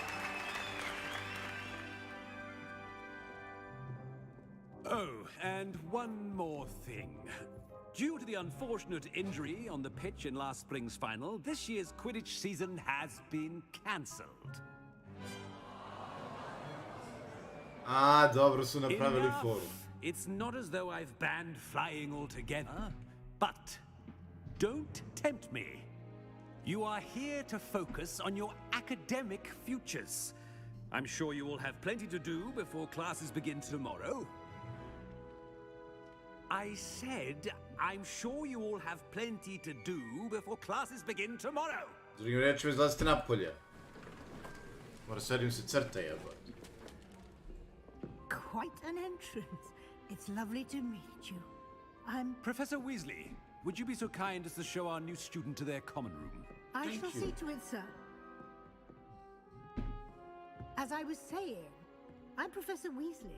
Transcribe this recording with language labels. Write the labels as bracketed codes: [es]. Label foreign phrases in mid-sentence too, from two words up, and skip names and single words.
[en] Oh, and one more thing. Due to the unfortunate injury on the pitch in last spring's final, this year's Quidditch season has been cancelled. [sr] A, dobro su napravili [en] Enough. [sr] foru. [en] It's not as though I've banned flying altogether, but don't tempt me. You are here to focus on your academic futures. I'm sure you will have plenty to do before classes begin tomorrow. I said, I'm sure you all have plenty to do before classes begin tomorrow. [sr] Drugim rečima izlazite napolje. Mora sedim se crta jebati. [en] Quite an entrance. It's lovely to meet you. I'm... Professor Weasley, would you be so kind as to show our new student to their common room? I shall see to it, sir. As I was saying, I'm Professor Weasley.